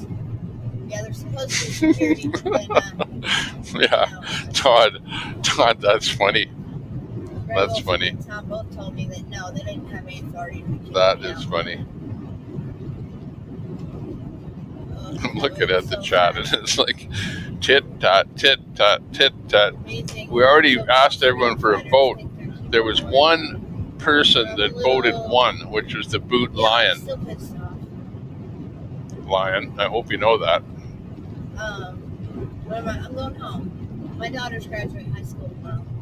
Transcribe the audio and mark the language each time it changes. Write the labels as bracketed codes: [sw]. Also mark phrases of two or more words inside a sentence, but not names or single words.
[en] Yeah, they're supposed to be security, but then, Yeah, Todd, that's funny. That's funny. and Tom both told me that no, they didn't have any authority to kick That me is out. funny. I'm looking at the chat and it's like tit tat, tit tat, tit tat. We already asked everyone for a vote. There was one person that voted one, which was the boot lion. Still pissed off. Lion. I hope you know that. I'm going home. My daughter's graduating high school tomorrow.